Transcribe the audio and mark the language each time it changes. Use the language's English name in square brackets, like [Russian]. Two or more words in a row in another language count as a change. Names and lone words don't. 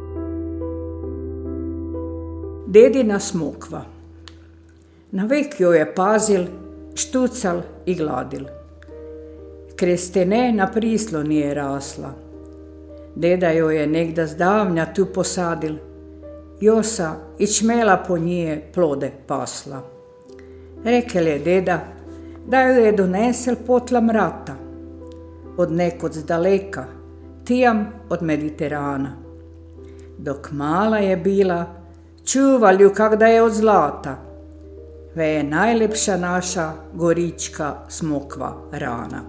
[Croatian] Dedina smokva. Navek jo je pazil, štucal i gladil. Kraj stene na prisloni je rasla. Deda joj je negda zdavnja tu posadil, josa i čmela po njije plode pasla. Rekel je deda, da ju je donesel potla mrata, od nekod zdaleka, tijam od Mediterana. Dok mala je bila, čuval ju kak da je od zlata, ve je najlepša naša gorička smokva rana.